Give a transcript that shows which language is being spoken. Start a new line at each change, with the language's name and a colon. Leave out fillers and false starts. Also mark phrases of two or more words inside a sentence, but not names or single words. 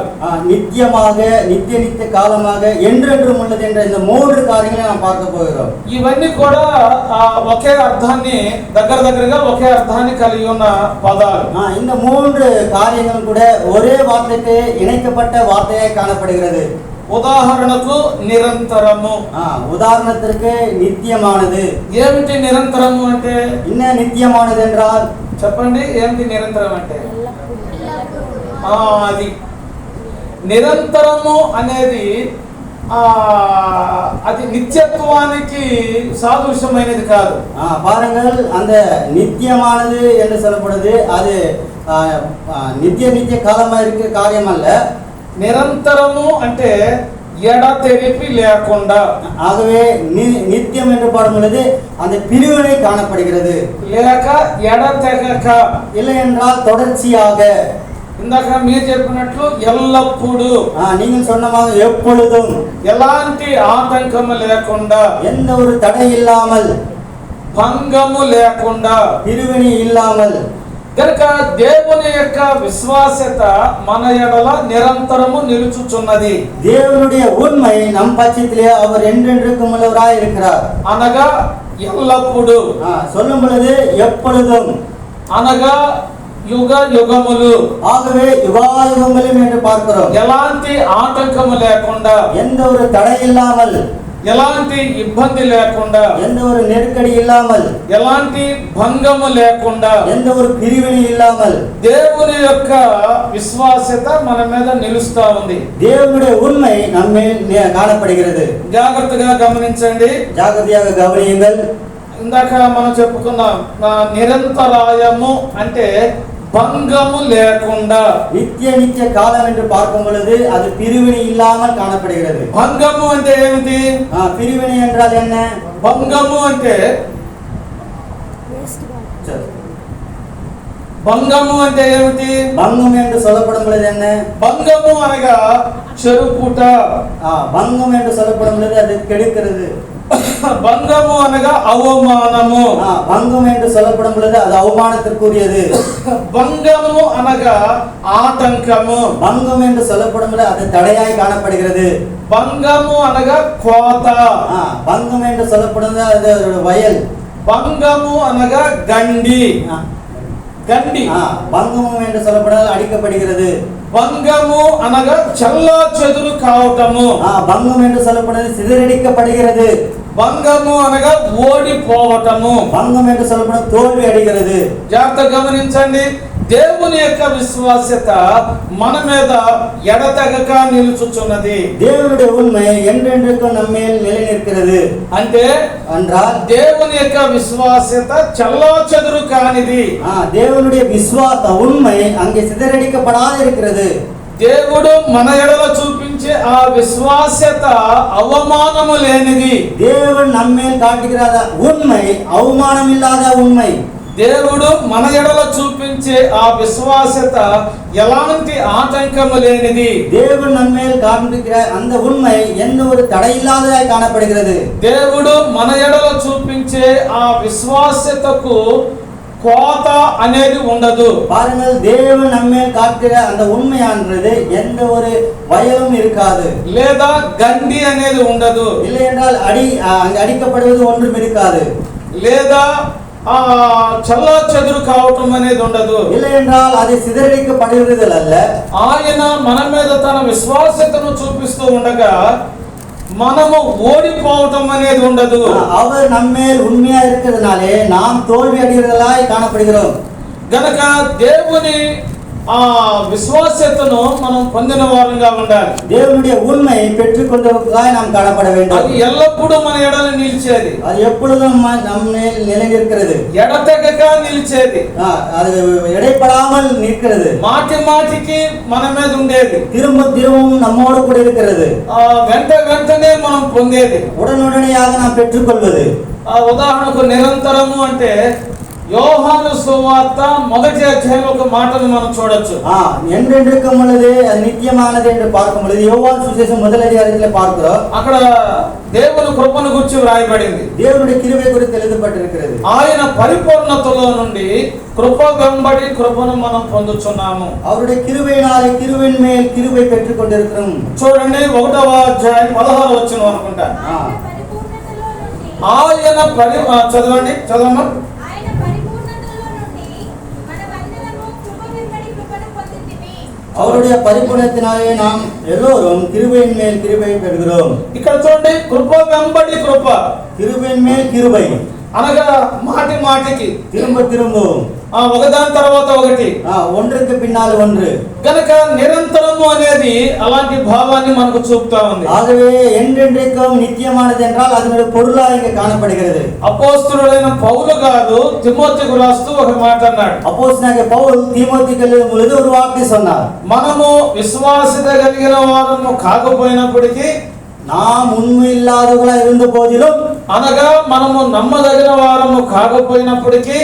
Tamil: నిత్యமாக, నిత్య కాలமாக, என்றென்றும் உள்ளது என்ற இந்த 3 కార్యங்களை நாம் பார்க்க போகிறோம்.
Telugu: ఇవన్నీ కూడా ఒకే అర్థాన్ని దగ్గరగా ఒకే అర్థాన్ని కలిగి ఉన్న పదాలు.
Tamil: இந்த 3 காரியங்கள் கூட ஒரே வார்த்தைக்கு இணைக்கப்பட்ட வார்த்தையாய் காணப்படுகிறது.
Telugu: ఉదాహరణకు నిరంతరము,
Tamil: ఉదాహరణத்திற்கு నిత్యமானது.
Telugu: ఏమిటి నిరంతరము అంటే?
Tamil: என்ன నిత్యமானது என்றால்
Telugu: చెప్పండి, ఏమిటి నిరంతరం అంటే? అది నిరంతరము అనేది అది నిత్యత్వానికి సాదృశ్యమైనది కాదు.
Tamil: பாருங்கள், அந்த நித்தியமானது என்று சொல்லப்படுது அது நித்திய காலமா இருக்க காரியம் அல்ல.
Telugu: నిరంతరము అంటే ఎడతెరిపి లేకుండా.
Tamil: ஆகவே நித்தியம் என்று பாடும் பொழுது அந்த பிரிவினை காணப்படுகிறது.
Telugu: లేక ఎడతెగక,
Tamil: இல்லை என்றால் தொடர்ச்சியாக.
Telugu: ఇందాక మీరు చెప్పినట్లు ఎల్లప్పుడూ,
Tamil: நீங்கள் சொன்னமாக எப்பொழுதும்,
Telugu: ఎలాంటి ఆటంకము లేకుండా,
Tamil: எந்த ஒரு தடை இல்லாமல்,
Telugu: భంగము లేకుండా,
Tamil: பிரிவினை இல்லாமல்.
Telugu: కనుక దేవుని యొక్క విశ్వాసత మన ఎడల నిరంతరము నిలుచుచున్నది.
Tamil: தேவனுடைய உண்மை நம் பட்சத்திலே அவர் என்றென்றைக்கும் உள்ளவராய் இருக்கிறார்.
Telugu: అనగా ఎల్లప్పుడూ,
Tamil: சொல்லும் பொழுது எப்பொழுதும்,
Telugu: అనగా యుగ యుగములు.
Tamil: ஆகவே யுகாயுகங்களும் என்று பார்க்கிறோம்.
Telugu: ఎలాంటి ఆటంకము లేకుండా,
Tamil: எந்த ஒரு தடை இல்லாமல்,
Telugu: ఎలాంటి ఇబ్బంది లేకుండా,
Tamil: எந்த ஒரு நெருக்கடி இல்லாமல்,
Telugu: ఎలాంటి భంగము లేకుండా,
Tamil: எந்த ஒரு பிரிவினை இல்லாமல்
Telugu: దేవుని యొక్క విశ్వాసత మన మీద నిలుస్తా ఉంది.
Tamil: தேவனுடைய உண்மை நம்மேல் காணப்படுகிறது.
Telugu: జాగ్రత్తగా గమనించండి, జాగ్రత్తగా గమనియండి. ఇందాక మనం చెప్పుకున్నాం, నిరంతరాయము అంటే భంగము లేకుండా.
Tamil: நித்திய காலம் என்று பார்க்கும் பொழுது அது பிரிவினை இல்லாமல் காணப்படுகிறது.
Telugu: భంగము అంటే ఏమిటి?
Tamil: பிரிவினை என்றால் என்ன?
Telugu: భంగము అంటే భంగము అంటే ఏమిటి?
Tamil: భంగం என்று சொல்லப்படும் பொழுது என்ன?
Telugu: భంగము అనగా చెరుపుట.
Tamil: భంగం என்று சொல்லப்படும் பொழுது அது கெடுக்கிறது.
Telugu: భంగము అనగా అవమానము.
Tamil: భంగం என்று சொல்லப்படும் பொழுது அது அவமானத்திற்குரியது.
Telugu: భంగము అనగా ఆటంకము.
Tamil: భంగம் என்று சொல்லப்படும் பொழுது அது தடையாய் காணப்படுகிறது.
Telugu: భంగము అనగా కోత.
Tamil: భంగం என்று சொல்லப்படுவது அது வயல்.
Telugu: భంగము అనగా గండి. గండి.
Tamil: భంగము என்று சொல்லப்படுவது அடிக்கப்படுகிறது.
Telugu: భంగము అనగా చల్ల చెదురు కావటము.
Tamil: భంగం என்று சொல்லப்படுவது சிதறடிக்கப்படுகிறது.
Telugu: భంగము అనగా ఓడిపోవటము.
Tamil: భంగం என்று சொல்லப்படுவது தோல்வி அடைகிறது.
Telugu: జాగ్రత్తగా గమనించండి, దేవుని యొక్క విశ్వాసత మన మీద ఎడతెగక నిలుచుచున్నది.
Tamil: దేవునుடைய உண்மை என்றென்றைக்கும் நம்மேல் நிலை நிற்கிறது.
Telugu: అంటే దేవుని యొక్క విశ్వాసత చల్లాచెదురు కానిది.
Tamil: దేవునుடைய விசுவாச உண்மை அங்கே சிதறடிக்கப்படாத இருக்கிறது.
Telugu: దేవుడు మన ఎడల చూపించే ఆ విశ్వాసత అవమానము లేనిది.
Tamil: தேவன் நம்மேல் காட்டுகிற உண்மை அவமானம் இல்லாத உண்மை.
Telugu: దేవుడు మన ఎడల చూపించే ఆ విశ్వాసత ఎలాంటి ఆటంకము లేనిది.
Tamil: தேவன் நம்மேல் காண்பிக்கிற அந்த உண்மை எந்த ஒரு தடை இல்லாததாய் காணப்படுகிறது.
Telugu: దేవుడు మన ఎడల చూపించే ఆ విశ్వాసతకు కోత అనేది ఉండదు.
Tamil: பாருங்கள், தேவன் நம்மேல் காட்டுகிற அந்த உண்மையானது எந்த ஒரு வயலும் இருக்காது.
Telugu: లేదా గండి అనేది ఉండదు.
Tamil: இல்லை என்றால் அங்கே அடிக்கப்படுவது ஒன்றும் இருக்காது.
Telugu: లేదా చల్లా చెదురు కావటం అనేది ఉండదు.
Tamil: இல்லை என்றால் அது சிதறடிக்கப்படுகிறது அல்ல.
Telugu: ఆయన మన మీద తన విశ్వాసతను చూపిస్తూ ఉండగా మనము ఓడిపోవటం అనేది ఉండదు.
Tamil: அவர் நம்மேல் உண்மையா இருக்கிறதுனாலே நாம் தோல்வி அடைகிறதாய் காணப்படுகிறோம்.
Telugu: గనక దేవుని ఆ విశ్వాసతను మనం పొందిన వారంగా ఉండాలి.
Tamil: దేవునుடைய உண்மையை பெற்றுக்கொண்டவர்களாய் நாம் காணப்பட வேண்டும்.
Telugu: అది ఎల్లప్పుడూ మన ఎడల నిలిచేది.
Tamil: அது எப்பொழுதும் நம்மேல் நிலை நிற்கிறது.
Telugu: ఎడతెగక నిలిచేది.
Tamil: அது இடைப்படாமல் நிற்கிறது.
Telugu: మాటి మాటికి మన మీద ఉండేది.
Tamil: திரும்பவும் நம்மோடு கூட இருக்கிறது.
Telugu: వెంటనే మనం పొందేది.
Tamil: உடனடியாக நாம் பெற்றுக்கொள்வது.
Telugu: ఉదాహరణకు నిరంతరము అంటే యోహాను సువార్త మొదటి అధ్యాయంలో ఒక మాటను మనం చూడొచ్చు.
Tamil: என்றென்றைக்கும் உள்ளது, அது நித்தியமானது என்று பார்க்கும் பொழுது யோவான் சுவிசேஷம் முதல் அதிகாரத்தில் பார்க்கிறோம்.
Telugu: అక్కడ దేవుని కృపను గురించి వ్రాయబడింది.
Tamil: దేవుని கிருபை குறித்து எழுதப்பட்டிருக்கிறது.
Telugu: ఆయన పరిపూర్ణతలో నుండి కృప వెంబడి కృపను మనం పొందుచున్నాము.
Tamil: அவருடைய கிருபையினாலே கிருபையின் மேல் கிருபை பெற்றுக் கொண்டிருக்கிறோம்.
Telugu: చూడండి 1వ అధ్యాయం 16వ వచనం అనుకుంటా. ఆయన చదవండి.
Tamil: அவருடைய பரிபூரணத்தினாலே நாம் எல்லோரும் கிருபையின் மேல் கிருபை பெறுகிறோம்.
Telugu: ఇక్కడ చూడండి, కృప వెంబడి కృప.
Tamil: கிருபையின் மேல் கிருபை
Telugu: అనగా మాటి మాటికి
Tamil: திரும்ப
Telugu: ఒకదాని తర్వాత ఒకటి,
Tamil: ஒன்றுக்கு பின்னால் ஒன்று.
Telugu: కనుక నిరంతరము అనేది అలాంటి భావాన్ని మనకు చూపుతా ఉంది.
Tamil: ஆகவே என்றென்றைக்கும் நித்தியமானது என்றால் அதனுடைய பொருளா இங்கே காணப்படுகிறது.
Telugu: అపోస్తలుడైన పౌలు గారు తిమోతికు రాస్తూ ఒక మాట అన్నాడు.
Tamil: அப்போஸ்தலனாகிய பவுல் தீமோத்தேயுக்கு எழுதும் பொழுது ஒரு வார்த்தை சொன்னார்.
Telugu: మనము విశ్వాసత కలిగిన వారము కాకపోయినప్పటికీ,
Tamil: நாம் உண்மை இல்லாதவர்களா இருந்த போதிலும்,
Telugu: అనగా మనము నమ్మదగిన వారము కాకపోయినప్పటికీ,